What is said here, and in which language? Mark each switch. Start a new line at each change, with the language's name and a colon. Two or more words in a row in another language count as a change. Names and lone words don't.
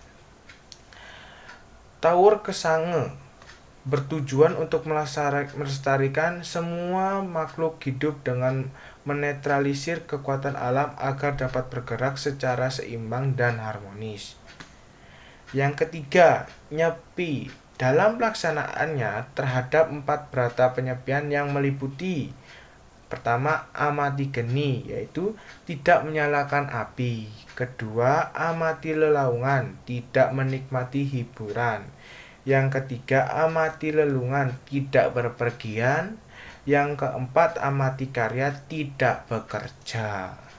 Indonesian: Taur Kesange bertujuan untuk melestarikan semua makhluk hidup dengan menetralisir kekuatan alam agar dapat bergerak secara seimbang dan harmonis. Yang ketiga, Nyepi dalam pelaksanaannya terhadap 4 brata penyepian yang meliputi pertama, amati geni, yaitu tidak menyalakan api. Kedua, amati lelaungan, tidak menikmati hiburan. Yang ketiga, amati lelungan, tidak berpergian. Yang keempat, amati karya, tidak bekerja.